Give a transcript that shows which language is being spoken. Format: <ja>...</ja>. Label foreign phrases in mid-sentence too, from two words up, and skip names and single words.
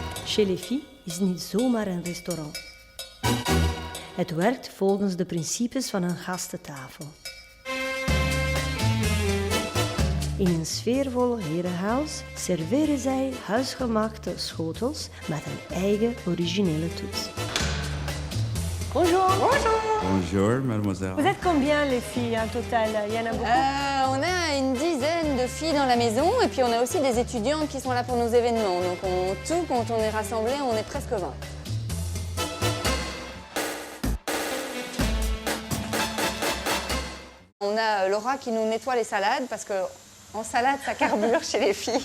<nl>Chez les filles is niet zomaar een restaurant. Het werkt volgens de principes van een gastentafel. In een sfeervol herenhuis serveren zij huisgemaakte schotels met een eigen originele toets.</nl> <fr>Bonjour. Bonjour. Bonjour, mademoiselle. Vous êtes combien les filles en total? Il y en a beaucoup? On a une dizaine de filles dans la maison et puis on a aussi des étudiantes qui sont là pour nos événements. Donc quand on est rassemblés, on est presque 20. On a Laura qui nous nettoie les salades parce qu'en salade, ça carbure chez les filles.</fr>